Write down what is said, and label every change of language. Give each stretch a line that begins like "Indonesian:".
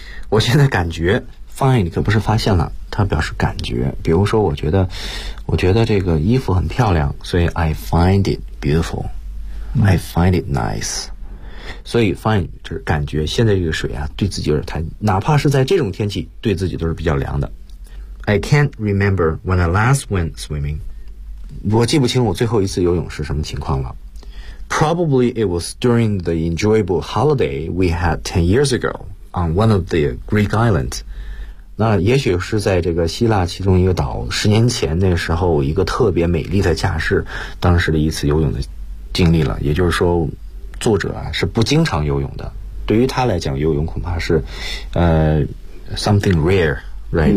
Chinese: 我现在感觉 find 可不是发现了，它表示感觉。比如说，我觉得这个衣服很漂亮，所以
English: I find it beautiful.、
Chinese: 嗯、
English: I find it nice.
Chinese: 所以 fine 就是感觉，现在这个水啊对自己有点太，哪怕是在这种天气对自己都是比较凉的。
English: I can't remember when I last went swimming.
Chinese: 我记不清我最后一次游泳是什么情况了。
English: Probably it was during the enjoyable holiday we had 10 years ago on one of the Greek islands.
Chinese: 那也许是在这个希腊其中一个岛十年前那时候一个特别美丽的假释当时的一次游泳的经历了。也就是说作者啊是不经常游泳的，对于他来讲游泳恐怕是
English: something rare, right?、